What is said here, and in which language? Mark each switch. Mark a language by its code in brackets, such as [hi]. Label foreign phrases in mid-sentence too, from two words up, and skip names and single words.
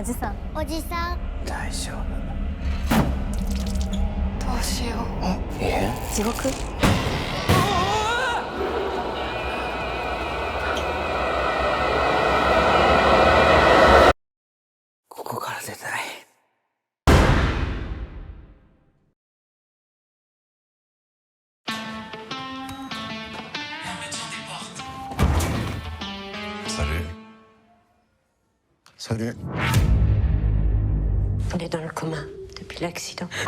[ja] おじさん、おじさん。大丈夫。どうしよう。え？地獄？ここから出たい。 [fr] Salut. Salut. On est dans le coma depuis l'accident.